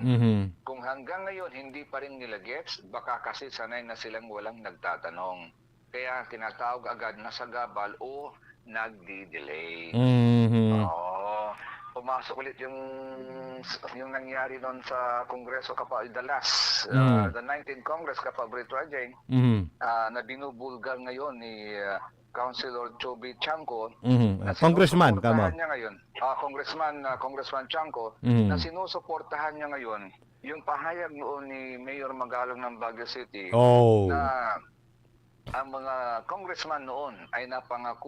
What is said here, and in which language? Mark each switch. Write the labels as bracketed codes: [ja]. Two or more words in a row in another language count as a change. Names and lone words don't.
[tl] Kung hanggang ngayon hindi pa rin nila gets, baka kasi sanay na silang walang nagtatanong. Kaya tinatawag agad na sagabal o nagdi-delay. Pumasok ulit yung nangyari doon sa Kongreso the 19th Congress Kapabrito Ajay, na binubulgar ngayon ni Councilor Choby Chanco, Congressman kamo. Congressman Chanco, na sinusuportahan niya ngayon yung pahayag noon ni Mayor Magalong ng Baguio City na ang mga congressman noon ay napangako